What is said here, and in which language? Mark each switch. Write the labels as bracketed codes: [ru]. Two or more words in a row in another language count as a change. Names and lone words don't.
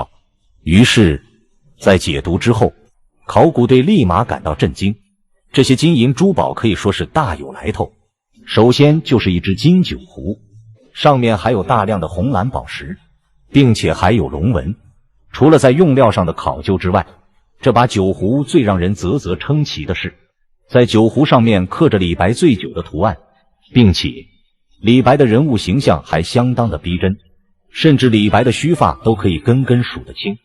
[zh] 於是在解讀之後，考古隊立馬感到震驚。這些金銀珠寶可以說是大有來頭。首先就是一隻金酒壺，上面還有大量的紅藍寶石，並且還有龍紋。除了在用料上的考究之外，這把酒壺最讓人嘖嘖稱奇的是，在酒壺上面刻着李白醉酒的圖案，並且李白的人物形象還相當的逼真，甚至李白的鬚髮都可以根根數得清。